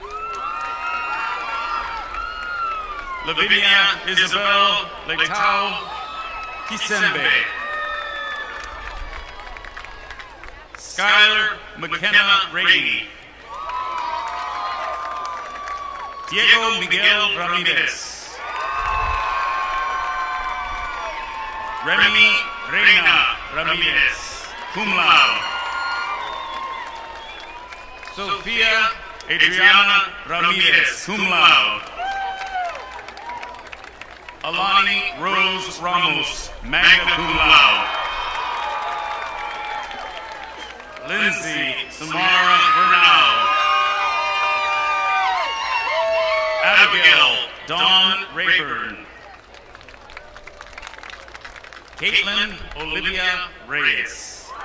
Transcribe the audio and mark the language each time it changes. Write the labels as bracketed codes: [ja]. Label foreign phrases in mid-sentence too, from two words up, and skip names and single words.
[en] Lavinia Isabel Letao Kisembe. Skylar McKenna Rainey. Diego Miguel Ramirez. Remy Reina Ramirez, [la] cum laude. [en] Sofia Adriana Ramirez, [la] cum laude. [en] Alani Rose Ramos, [la] magna cum laude. [en] Lindsay Samara Bernal. Abigail Dawn Rayburn. Caitlin Olivia Reyes.